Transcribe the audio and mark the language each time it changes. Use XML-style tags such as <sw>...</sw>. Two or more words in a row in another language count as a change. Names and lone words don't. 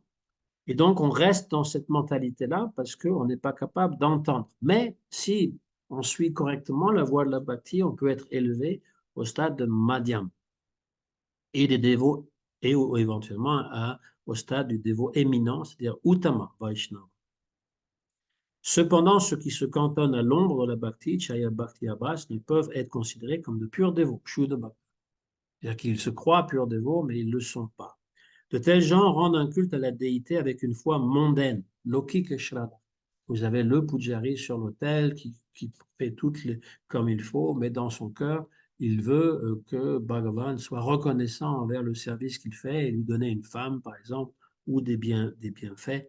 <fr>Et donc, on reste dans cette mentalité-là parce qu'on n'est pas capable d'entendre. Mais si on suit correctement la voie de la bhakti, on peut être élevé au stade de madhyam et des dévots, et ou éventuellement au stade du dévot éminent, c'est-à-dire</fr> <sa>उत्तम वैष्णव.</sa> <fr>Cependant, ceux qui se cantonnent à l'ombre de la bhakti,</fr> <sa>छाया भक्ति आभास,</sa> <fr>ne peuvent être considérés comme de purs dévots,</fr> <sa>शुद्ध भक्ति.</sa> <fr>C'est-à-dire qu'ils se croient purs dévots, mais ils ne le sont pas. De tels gens rendent un culte à la déité avec une foi mondaine,</fr> <sa>लौकिक श्रद्धा.</sa> <fr>Vous avez le pujari sur l'autel qui fait comme il faut, mais dans son cœur, il veut que Bhagavan soit reconnaissant envers le service qu'il fait et lui donner une femme, par exemple, ou des bienfaits.</fr>